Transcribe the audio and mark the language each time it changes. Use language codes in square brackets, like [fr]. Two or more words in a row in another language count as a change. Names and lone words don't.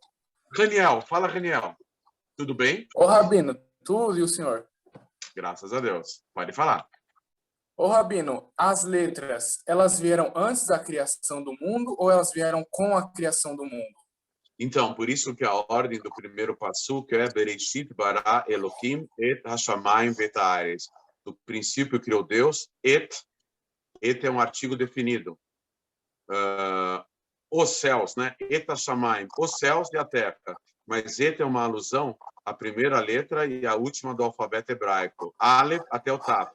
[pt] Raniel, fala, Raniel. Tudo bem? Ô, Rabino, tudo e o senhor? Graças a Deus. Pode falar. Ô, Rabino, as letras, elas vieram antes da criação do mundo ou elas vieram com a criação do mundo? Então, por isso que a ordem do primeiro passuco é [he] בראשית ברא אלהים את השמים ואת הארץ. [pt] Do princípio criou Deus, et é um artigo definido. Os céus, né? [he] את השמים, [pt] os céus e a terra. Mas et é uma alusão à primeira letra e à última do alfabeto hebraico. Aleph até o Taf.